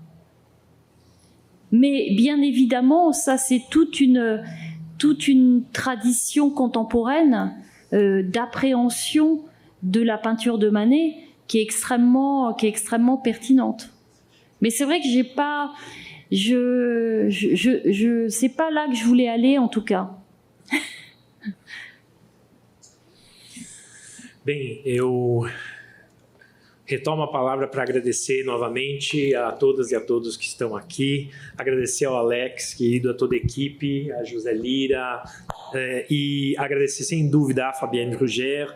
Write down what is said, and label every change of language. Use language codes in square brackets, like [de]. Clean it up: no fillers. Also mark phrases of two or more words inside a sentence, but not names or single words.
[fr] Mais bien évidemment, ça c'est toute une tradition contemporaine d'appréhension de la peinture de Manet qui est extrêmement pertinente. Mais c'est vrai que c'est pas là que je voulais aller en tout cas. [pt] Bem, eu retomo a palavra para agradecer novamente a todas e a todos que estão aqui, agradecer ao Alex, querido, a toda a equipe, a José Lira, e agradecer sem dúvida a Fabienne Brugère.